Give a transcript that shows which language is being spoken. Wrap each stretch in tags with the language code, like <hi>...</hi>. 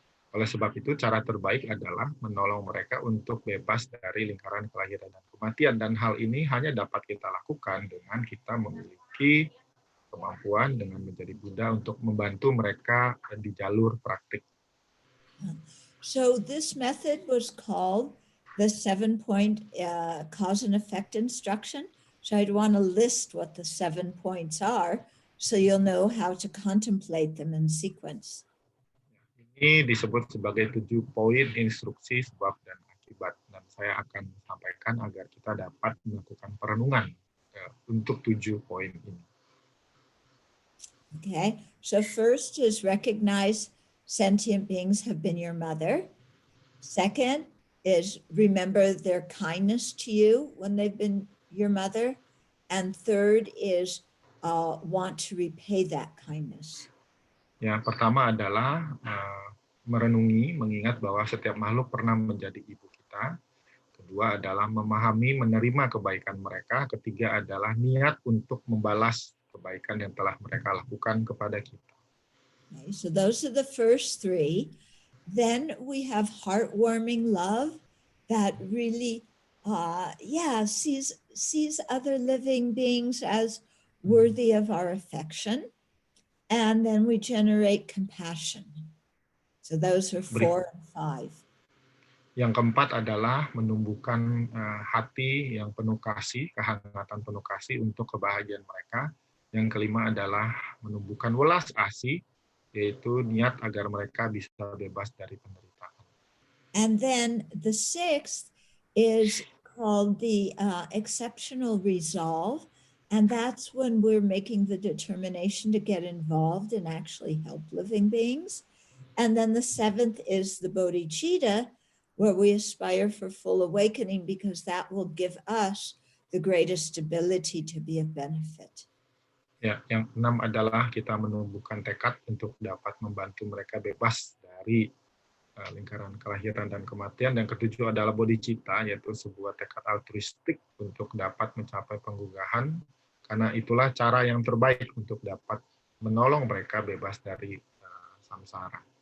<id>Oleh sebab itu, cara terbaik adalah menolong mereka untuk bebas dari lingkaran kelahiran dan kematian. Dan hal ini hanya dapat kita lakukan dengan kita memiliki kemampuan dengan menjadi Buddha untuk membantu mereka di jalur praktik.</id> <en>So this method was called the 7-point cause and effect instruction. So I'd want to list what the 7 points are so you'll know how to contemplate them in sequence.</en> <id>Ini disebut sebagai 7 poin instruksi sebab dan akibat. Dan saya akan sampaikan agar kita dapat melakukan perenungan untuk 7 poin ini.</id> <en>Okay, so first is recognize sentient beings have been your mother. Second is remember their kindness to you when they've been your mother. And third is want to repay that kindness.</en> <id>Ya, pertama adalah merenungi, mengingat bahwa setiap makhluk pernah menjadi ibu kita. Kedua adalah memahami, menerima kebaikan mereka. Ketiga adalah niat untuk membalas kebaikan yang telah mereka lakukan kepada kita.</id> <en>Okay, so those are the first 3. Then we have heartwarming love that really, sees other living beings as worthy of our affection. And then we generate compassion. So those are 4 and 5.</en> <id>Yang keempat adalah menumbuhkan hati yang penuh kasih, kehangatan penuh kasih untuk kebahagiaan mereka. Yang kelima adalah menumbuhkan welas asih, yaitu niat agar mereka bisa bebas dari penderitaan.</id> <en>And then the 6th is called the exceptional resolve And that's when we're making the determination to get involved and actually help living beings. And then the seventh is the bodhicitta, where we aspire for full awakening, because that will give us the greatest ability to be of benefit.</en> <id>Ya, yang keenam adalah kita menumbuhkan tekad untuk dapat membantu mereka bebas dari lingkaran kelahiran dan kematian. Dan ketujuh adalah bodhicitta, yaitu sebuah tekad altruistik untuk dapat mencapai penggugahan, karena itulah cara yang terbaik untuk dapat menolong mereka bebas dari samsara.</id>